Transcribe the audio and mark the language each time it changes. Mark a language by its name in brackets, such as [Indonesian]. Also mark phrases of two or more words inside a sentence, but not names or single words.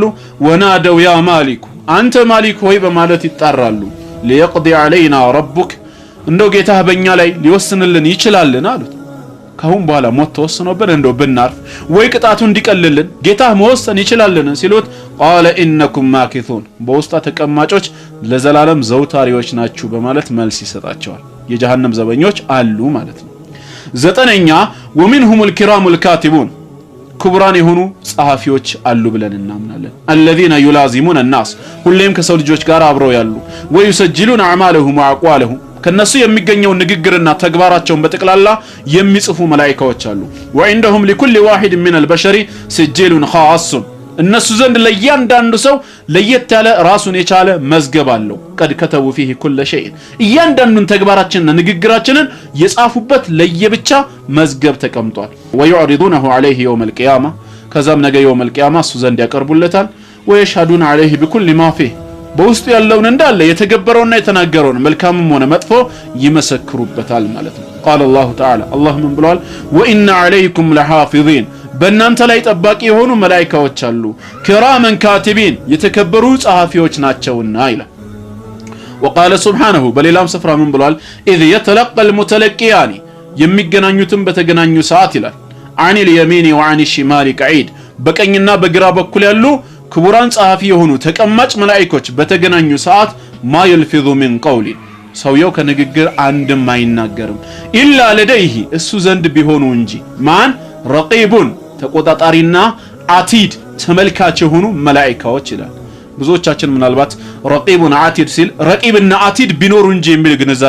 [Arabic] ونادوا يا مالك [Amharic] አንተ ማሊክ ሆይ በማለት ይጣራሉ። [Arabic] ليقض علينا ربك [Amharic] እንደው ጌታህ በእኛ ላይ ሊወስንልን ይችላልን አሉት። ካሁን በኋላ ሞት ተወስኖብን እንደው ብናርፍ ወይ ቅጣቱ እንዲቀልልን ጌታህ መወሰን ይችላልን ሲሉት ቃለ [Arabic] إنكم ماكثون [Amharic] በውስጣ ተቀማጮች ለዘላለም ዘውታሪዎች ናችሁ በማለት መልስ ይሰጣቸዋል። የጀሃነም ዘበኞች አሉ ማለት ነው። ዘጠነኛ [Arabic] ومنهم الكرام الكاتبون [Amharic] ክቡራን የሆኑ ጸሐፊዎች አሉ ብለን እናምናለን። [Arabic] الذين يلازمون الناس [Amharic] ሁሌም ከሰው ልጆች ጋር አብረው ያሉ [Arabic] ويسجلون اعمالهم واقوالهم [Amharic] ከነሱ የሚገኘው ንግግርና ተግባራቸውን በተቀላላ የሚጽፉ መላእክቶች አሉ። [Arabic] وعندهم لكل واحد من البشر سجل خاص [Amharic] እነሱ ዘንድ ለእያንዳንዱ ሰው ለየት ያለ ራሱን የቻለ መዝገብ አለው። [Arabic] قد كتبوا فيه كل شيء [Amharic] እያንዳንዱን ተግባራችንና ንግግራችንን የጻፉበት ለየብቻ መዝገብ ተቀምጧል። [Arabic] ويعرضونه عليه يوم القيامة [Amharic] ከዛም ነገ [Arabic] يوم القيامة [Amharic] እሱ ዘንድ ያቀርቡለታል። [Arabic] ويشهدون عليه بكل ما فيه [Amharic] በውስጡ ያለውን እንዳለ የተገበረውና የተናገረውን መልካምም ሆነ መጥፎ ይመሰክሩበታል ማለት ነው። [Arabic] قال الله تعالى الله من [Amharic] ብሏል [Arabic] وإن عليكم لحافظين [Amharic] በእናንተ ላይ ጠባቂ የሆኑ መላእክቶች አሉ። [Arabic] كراما كاتبين [Amharic] የተከበሩ ጸሐፊዎች ናቸውና ይላል። [Arabic] وقال سبحانه [Amharic] በሌላም ስፍራ ምን ብሏል [Arabic] إذ يتلقى المتلقيان [Amharic] የሚገናኙትም በተገናኙ ሰዓት ይላል [Arabic] عن اليمين وعن الشمال قعيد [Amharic] በቀኝና በግራ በኩል ያሉ ክቡራን ጸሐፊ የሆኑ ተቀማጭ መላእክቶች በተገናኙ ሰዓት [Arabic] ما يلفظ من قول [Amharic] ሰውየው ከንግግር አንድም አይናገርም [Arabic] إلا لديه [Amharic] እሱ ዘንድ ቢሆኑ እንጂ ማን ረቂቡን ተቆጣጣሪና አቲድ ተመልካች የሆኑ መላእክቶች ይላል ብዙዎቻችን ምናልባት [Arabic] رقيب عتيد [Amharic] ሲል ረቂብና አቲድ ቢኖሩ እንጂ የሚል ግንዛቤ